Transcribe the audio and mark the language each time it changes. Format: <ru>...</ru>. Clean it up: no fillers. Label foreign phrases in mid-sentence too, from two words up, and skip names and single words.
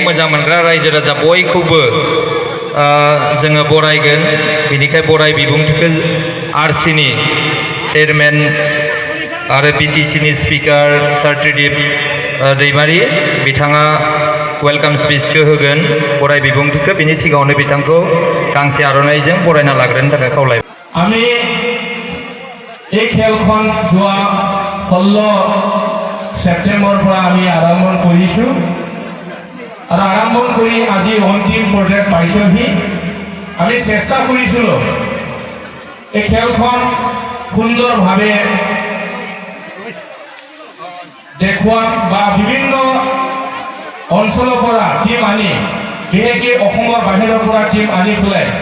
<brx>मोजां मोनग्रा रायजो राजा बयखौबो जोङो बरायगोन बेनिखाय बराय बिबुंथिखौ आरसिनि चेयारमेन आरो बिटिसिनि स्पिकार सार त्रिदिप दैमारि बिथाङा वेलकाम स्पिचखौ होगोन बराय बिबुंथिखौ बिनि सिगाङावनो बिथांखौ गांसे आर'नाइजों बरायना लाग्रोनो थाखाय खावलायबाय</brx> <as>আমি এই খেলখন যোৱা 16 ছেপ্টেম্বৰৰ পৰা আমি আৰম্ভ কৰিছোঁ আৰু আৰম্ভ কৰি আজি অন্তিম পৰ্যায়ত পাইছোঁহি আমি চেষ্টা কৰিছিলোঁ এই খেলখন সুন্দৰভাৱে দেখুৱাম বা বিভিন্ন অঞ্চলৰ পৰা টিম আনি বিশেষকৈ অসমৰ বাহিৰৰ পৰা টিম আনি পেলাই</as>